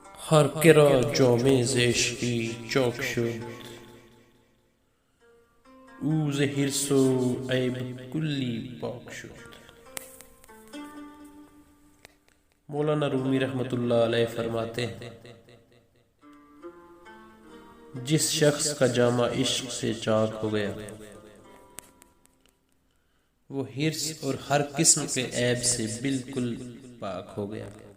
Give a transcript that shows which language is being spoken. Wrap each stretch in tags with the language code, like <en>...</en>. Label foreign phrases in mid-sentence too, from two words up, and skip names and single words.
<fa>هر که را جامه ز عشقی چاک شد، او ز حرص و عیب کلی پاک شد۔</fa> <ur>مولانا رومی</ur> <ar>رحمۃ اللہ علیہ</ar> <ur>فرماتے ہیں، جس شخص کا جامہ عشق سے چاک ہو گیا وہ حرص اور ہر قسم کے عیب سے بالکل پاک ہو گیا۔</ur>